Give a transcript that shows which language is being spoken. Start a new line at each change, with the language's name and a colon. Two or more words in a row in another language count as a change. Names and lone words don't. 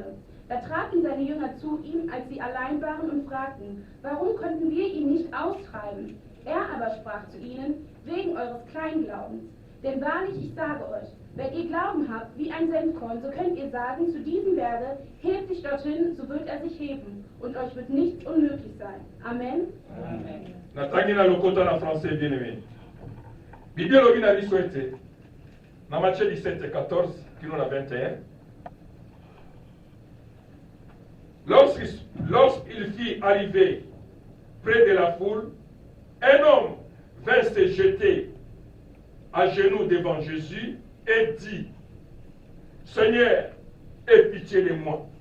German: Da traten seine Jünger zu ihm, als sie allein waren, und fragten: Warum konnten wir ihn nicht austreiben? Er aber sprach zu ihnen: Wegen eures Kleinglaubens. Denn wahrlich, ich sage euch, wenn ihr Glauben habt wie ein Senfkorn, so könnt ihr sagen zu diesem Berge: Heb dich dorthin, so wird er sich heben, und euch wird nichts unmöglich sein. Amen. Amen.
Lingala: Natangi na lokota na français
French: bien aimé.
Lingala: Bible lobi na biso ete na Matthieu 17 14 kino na 21.
French: Lorsqu'il fit arriver près de la foule, un homme vint se jeter à genoux devant Jésus et dit: Seigneur, aie pitié de moi.